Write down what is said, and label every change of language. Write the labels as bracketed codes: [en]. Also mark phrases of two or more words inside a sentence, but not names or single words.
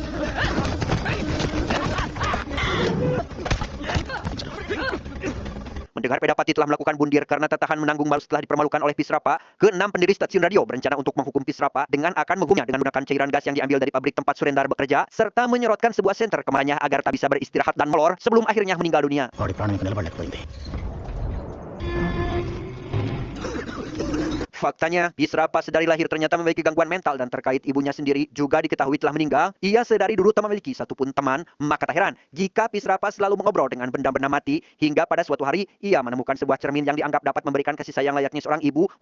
[id] Mendengar Pedapati telah melakukan bundir karena tak tahan menanggung malu setelah dipermalukan oleh Pisrapa, ke-6 pendiri stasiun radio berencana untuk menghukum Pisrapa dengan akan menghukumnya dengan menggunakan cairan gas yang diambil dari pabrik tempat Surendar bekerja, serta menyorotkan sebuah senter kepalanya agar tak bisa beristirahat dan molor sebelum akhirnya meninggal dunia. [te] వాడి ప్రాణం ఇంకా నిలబడలేకపోయింది [id] Faktanya, Pisrapa sedari lahir ternyata memiliki gangguan mental dan terkait ibunya sendiri juga diketahui telah meninggal. Ia sedari dulu tak memiliki satupun teman, maka tak heran jika Pisrapa selalu mengobrol dengan benda-benda mati hingga pada suatu hari ia menemukan sebuah cermin yang dianggap dapat memberikan kasih sayang layaknya seorang ibu.